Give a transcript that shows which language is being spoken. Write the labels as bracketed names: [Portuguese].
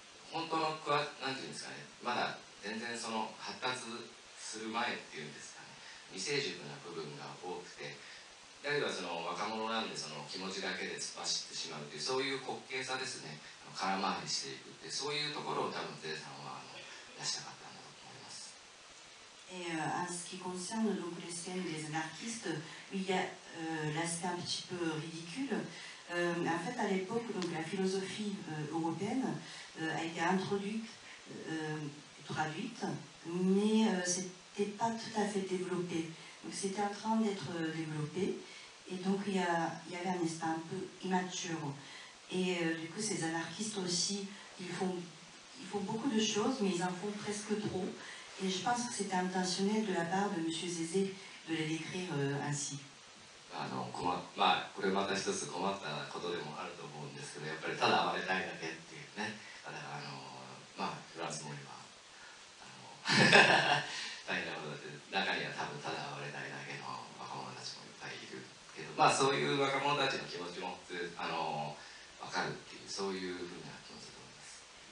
[Japanese] 本当のなんていうんですかね、まだ全然発達する前っていうんですかね、未成熟な部分が多くて。だけど若者なんで気持ちだけで突っ走ってしまうという、そういう滑稽さですね、空回りしていくって、そういうところを多分ゼさんは出したかったんだと思います。 [French] Et en ce qui concerne donc les scènes des anarchistes, il y a l'aspect un petit peu ridicule. En fait, à l'époque, donc la philosophie européenne a été introduite, traduite, mais c'était pas tout à fait développé. Donc c'était en train d'être développé. Et donc il y avait un aspect un peu immature. Et du coup ces anarchistes aussi, ils font beaucoup de choses, mais ils en font presque trop. Et je pense que c'était intentionnel de la part de M. Zézé de les décrire ainsi. [Japanese] これまた一つ困ったことでもあると思うんですけど、やっぱりただ暴れたいだけっていうね、だからフランス語には大変なことだって、中には多分ただ暴れたいだけの若者たちもいっぱいいるけど、そういう若者たちの気持ちも分かるっていう、そういうふうな気持ちだと思います。